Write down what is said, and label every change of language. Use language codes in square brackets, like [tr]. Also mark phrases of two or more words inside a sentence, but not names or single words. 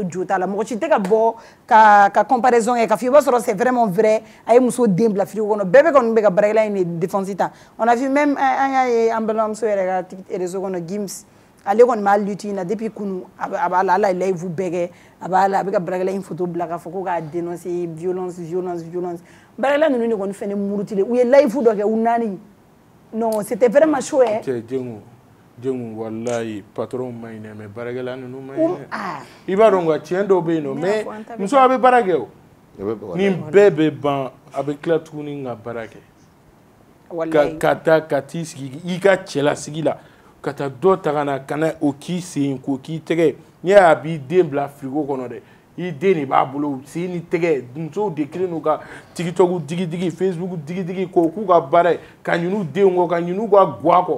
[bm] jo t'a la mɔgɔ si tɛ ka bɔ ka comparaison kɛ k'a fɔ i b'a sɔrɔ [fr] c'est vraiment vrai [bm] a ye muso den bila frigo kɔnɔ bɛɛ bɛ kɔni bɛ ka baarakɛla in de défense ta [fr] on a vu même [bm] an y'a ye an balimamuso yɛrɛ ka réseau kɔnɔ Gims ale kɔni b'a lutte in na depuis kunu a b'a la ala ye live bɛɛ kɛ a b'a la a bɛ ka baarakɛla in photo bila k'a fɔ ko k'a [fr] dénoncer violence [bm] baarakɛla ninnu de kɔni fɛnɛ murutilen u ye live dɔ kɛ u naani [fr] non c'était vraiment chaud hein. [bm] Jengu wallahi patron ma ɲinɛ mais baarakɛla ninnu ma ɲinɛ i b'a dɔn nka tiɲɛ dɔw bɛ yen nɔ mais muso a bɛ baara kɛ o nin bɛɛ bɛ ban a bɛ tila tuguni ka baara kɛ ka taa ka t'i sigi i ka cɛlasigi la ka taa dɔ ta ka na o k'i sen k'o k'i tɛgɛ n'i y'a b'i den bila frigo kɔnɔ dɛ i den de b'a bolo sen ni tɛgɛ musow de kelen n'u ka tiktok digi facebook digi k'o k'u ka baara ye ka ɲin'u denw kɔ ka ɲin'u ka guwa kɔ